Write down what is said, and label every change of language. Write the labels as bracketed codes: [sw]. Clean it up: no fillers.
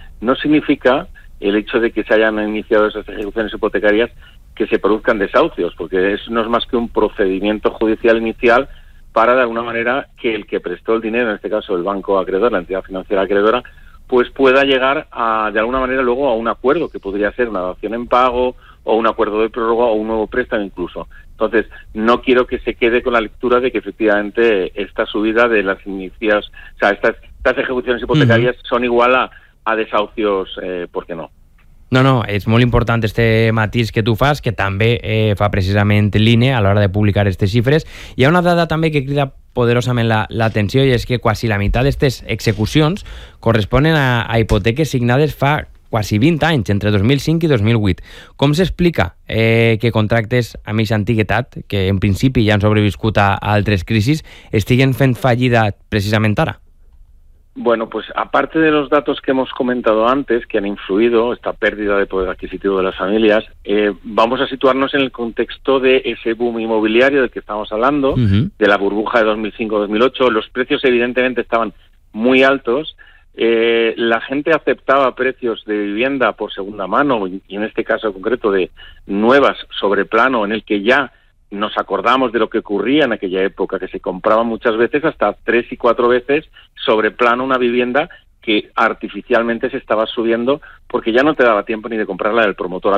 [es] No significa el hecho de que se hayan iniciado esas ejecuciones hipotecarias que se produzcan desahucios, porque eso no es más que un procedimiento judicial inicial para, de alguna manera, que el que prestó el dinero, en este caso el banco acreedor, la entidad financiera acreedora, pues pueda llegar a, de alguna manera, luego a un acuerdo, que podría ser una dación en pago o un acuerdo de prórroga o un nuevo préstamo incluso. Entonces, no quiero que se quede con la lectura de que efectivamente esta subida de las inicias, o sea, estas ejecuciones hipotecarias son igual a desahucios, ¿por qué no? [ca] No, és molt important este matís que tu fas, que també fa precisament l'INE a l'hora de publicar aquestes xifres. Hi ha una dada també que crida poderosament l'atenció i és que quasi la meitat d'aquestes execucions corresponen a hipoteques signades fa quasi 20 anys, entre 2005 i 2008. Com s'explica que contractes amb aquesta antiguitat, que en principi ja han sobreviscut a altres crisis, estiguen fent fallida precisament ara? [es] Bueno, pues aparte de los datos que hemos comentado antes, que han influido esta pérdida de poder adquisitivo de las familias, vamos a situarnos en el contexto de ese boom inmobiliario del que estamos hablando, de la burbuja de 2005-2008. Los precios evidentemente estaban muy altos. La gente aceptaba precios de vivienda por segunda mano, y en este caso concreto de nuevas sobre plano, en el que ya nos acordamos de lo que ocurría en aquella época, que se compraba muchas veces, hasta 3 y 4 veces, sobre plano una vivienda que artificialmente se estaba subiendo porque ya no te daba tiempo ni de comprarla del promotor.